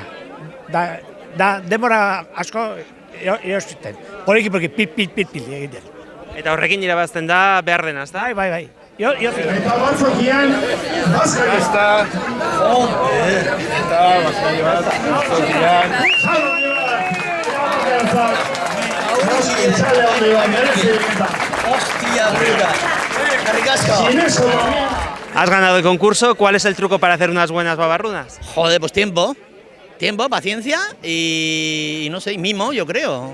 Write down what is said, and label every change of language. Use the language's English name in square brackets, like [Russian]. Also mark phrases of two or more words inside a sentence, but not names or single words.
[Basque] Da demora asko erosten. Poliki pit egiten. Eta horrekin irabazten da behar dena, ezta? Bai. Eta batzokian, bazkari. Eta bazkari bat, batzokian. [Spanish] Has ganado el concurso, ¿cuál es el truco para hacer unas buenas babarrunas? Joder, pues tiempo, paciencia y no sé, mimo, yo creo.